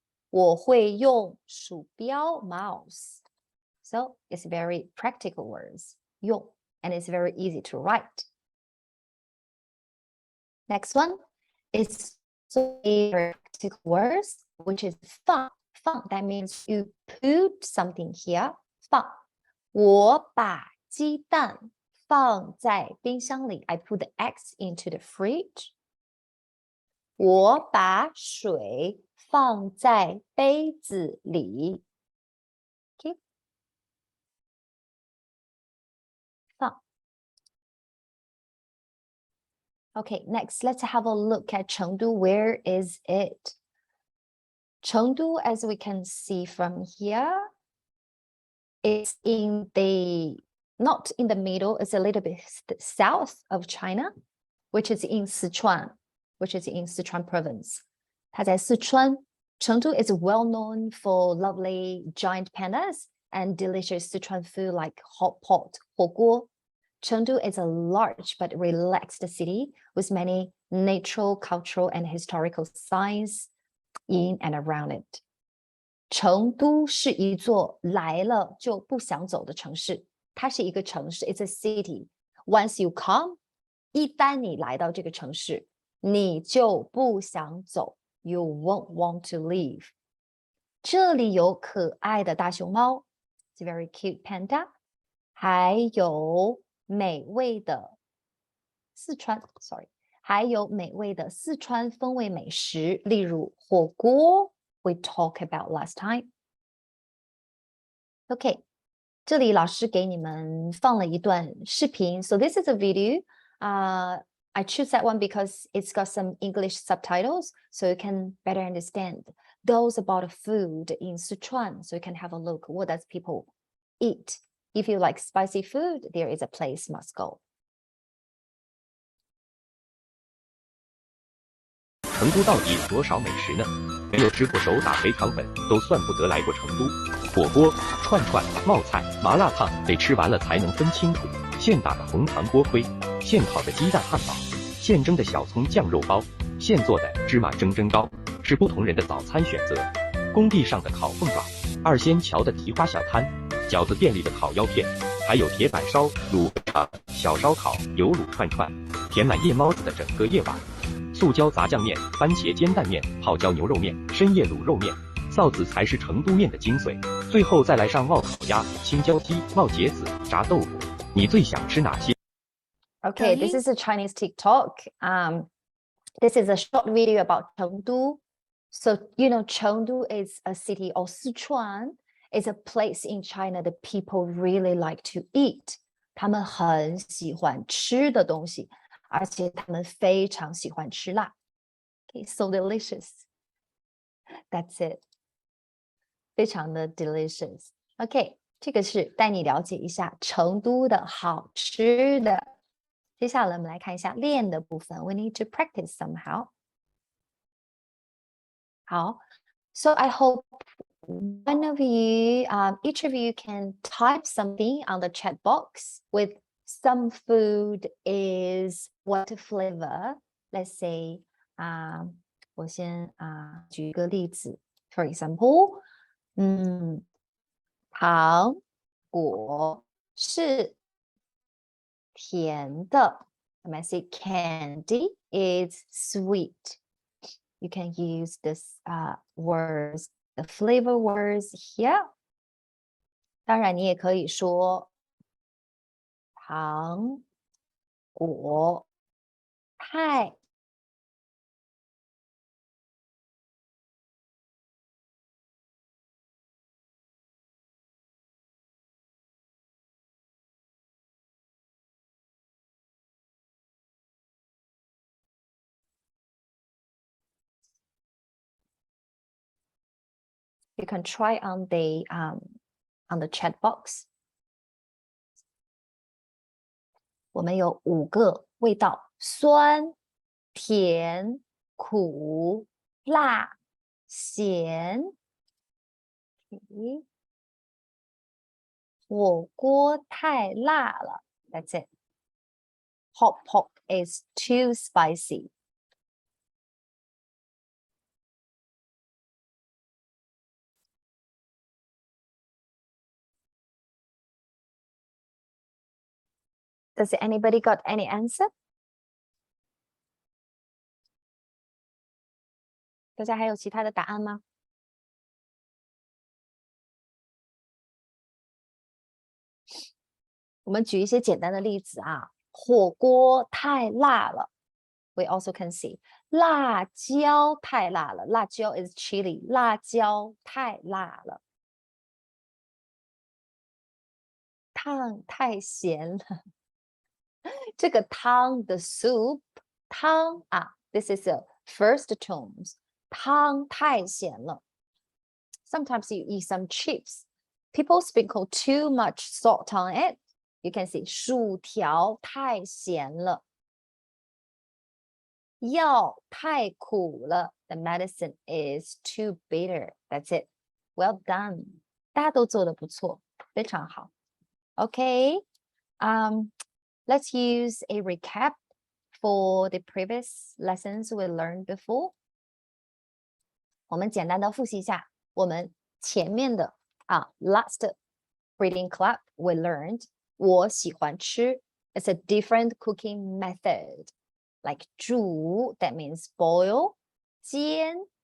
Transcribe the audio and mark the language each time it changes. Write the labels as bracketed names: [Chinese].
[Chinese] 我会用鼠标 mouse. [English] So it's very practical words. 用 and it's very easy to write. Next one is so very practical words, which is 放. 放 that means you put something here. [Chinese] 放，我把鸡蛋放在冰箱里. [English] I put the eggs into the fridge. [Chinese] 我把水放在杯子里。Okay. 放。 [English] Okay, next, let's have a look at Chengdu. Where is it? Chengdu, as we can see from here, is in the, not in the middle, it's a little bit south of China, which is in Sichuan province. 它在四川. Chengdu is well known for lovely giant pandas and delicious Sichuan food like hot pot, 火锅. Chengdu is a large but relaxed city with many natural, cultural, and historical sites in and around it. [Chinese] 成都是一座来了就不想走的城市，它是一个城市 ， [English] it's a city. Once you come， [Chinese] 一旦你来到这个城市，你就不想走 ， [English] you won't want to leave. [Chinese] 这里有可爱的大熊猫 ， [English] it's a very cute panda， [Chinese] 还有美味的还有美味的四川风味美食，例如火锅。 [English] We talked about last time. [Chinese] Okay, 这里老师给你们放了一段视频。 [English] So this is a video. I choose that one because it's got some English subtitles, so you can better understand those about food in Sichuan. So you can have a look. What does people eat? If you like spicy food, there is a place must go. [Chinese] 成都到底有多少美食呢？没有吃过手打肥肠粉，都算不得来过成都。火锅、串串、冒菜、麻辣烫，得吃完了才能分清楚。现打的红糖锅盔，现烤的鸡蛋汉堡，现蒸的小葱酱肉包，现做的芝麻蒸蒸糕，是不同人的早餐选择。工地上的烤凤爪，二仙桥的蹄花小摊，饺子店里的烤腰片，还有铁板烧、卤肠、小烧烤、油卤串串，填满夜猫子的整个夜晚。素椒杂酱面、番茄煎蛋面、泡椒牛肉面、深夜卤肉面，臊子才是成都面的精髓。最后再来上冒烤鸭、青椒鸡、冒茄子、炸豆腐。你最想吃哪些 [English] Okay, this is a Chinese TikTok. This is a short video about Chengdu. So, you know, Chengdu is a city, or Sichuan is a place in China that people really like to eat. [Chinese] 他们很喜欢吃的东西。而且他们非常喜欢吃辣 ， [English] okay, so delicious. That's it. [Chinese] 非常的 delicious. OK， 这个是带你了解一下成都的好吃的。接下来我们来看一下练的部分。 [English] We need to practice somehow. 好 ，So I hope one of you, each of you can type something on the chat box with some food is what flavor? Let's say, [Chinese] 我先举一个例子 ， [English] For example, [Chinese] 糖果是甜的。 [English] When I say candy, it's sweet. You can use this words, the flavor words here. [Chinese] 当然，你也可以说。糖果太 [English] You can try on the chat box. [Chinese] 我们有5个味道：酸、甜、苦、辣、咸。火锅太辣了 ， [English] That's it. Hot pot is too spicy. Does anybody got any answer? [Chinese] 大家还有其他的答案吗？我们举一些简单的例子啊，火锅太辣了。 [English] We also can see [Chinese] 辣椒太辣了，辣椒 is chili， 辣椒太辣了。汤太咸了，这个汤的 soup 汤啊 ， [English] this is a first tones， [Chinese] 汤太咸了。 [English] Sometimes you eat some chips, people sprinkle too much salt on it. You can see [Chinese] 薯条太咸了，药太苦了。 [English] The medicine is too bitter. That's it. Well done. [Chinese] 大家都做得不错，非常好。OK， [English] let's use a recap for the previous lessons we learned before. [Chinese] 我们简单的复习一下我们前面的 [English] last reading club we learned [Chinese] 我喜欢吃 [English] it's a different cooking method like 煮 that means boil 煎